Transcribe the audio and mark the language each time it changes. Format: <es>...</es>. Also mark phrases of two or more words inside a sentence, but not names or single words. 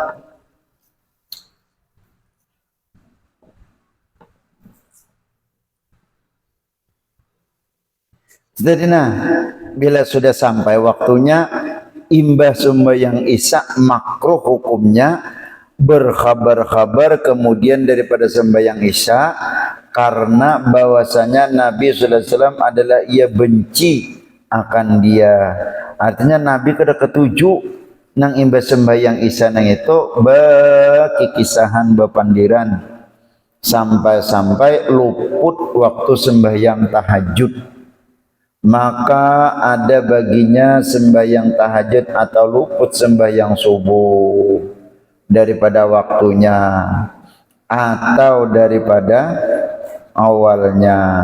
<id>Jadi nah, bila sudah sampai waktunya imbah sembahyang isya makruh hukumnya berkhabar-khabar kemudian daripada sembahyang isya karena bahwasanya Nabi</id> <ar>صلى الله عليه وسلم</ar> <id>adalah ia benci akan dia.</id> <bjn>Artinya Nabi kada ketuju nang imbah sembahyang isya nang itu bekikisahan bepandiran sampai-sampai luput waktu sembahyang tahajud.</bjn> <id>Maka ada baginya sembahyang tahajud atau luput sembahyang subuh daripada waktunya atau daripada awalnya.</id>